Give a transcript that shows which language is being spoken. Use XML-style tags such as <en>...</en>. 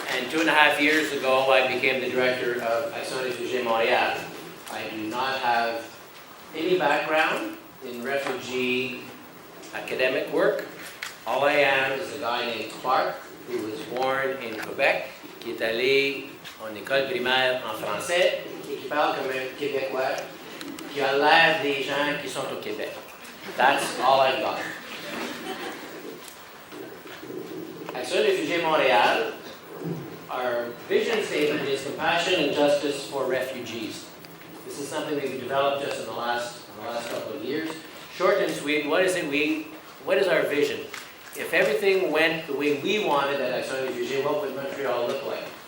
<en>2.5 years ago, I became the director of Refugee Montreal. I do not have any background in refugee academic work. All I am is a guy named Clarke, who was born in Quebec,</en> <fr>qui est allé en école primaire en français et qui parle comme un Québécois, qui a l'air des gens qui sont au Québec.</fr> <en>That's all I've got. At Refugee Montreal, our vision statement is compassion and justice for refugees. This is something that we developed just in the last couple of years. Short and sweet, what is our vision? If everything went the way we wanted at Refugee, what would Montreal look like?</en>